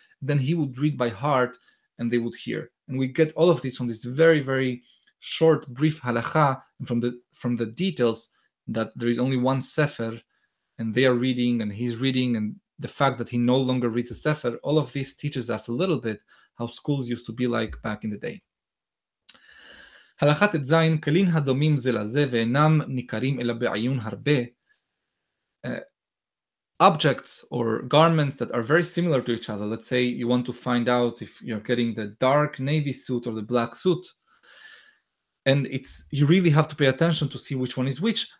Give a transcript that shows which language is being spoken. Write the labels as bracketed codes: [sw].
[en] Then he would read by heart and they would hear. And we get all of this from this very, very short, brief halacha, and from the details that there is only one sefer and they are reading and he's reading, and the fact that he no longer reads a sefer. All of this teaches us a little bit how schools used to be like back in the day. [he] הלכה ט"ז, כלין הדומים זה לזה ואינם ניכרים אלא בעיון הרבה. [en] Objects or garments that are very similar to each other. Let's say you want to find out if you're getting the dark navy suit or the black suit, and you really have to pay attention to see which one is which.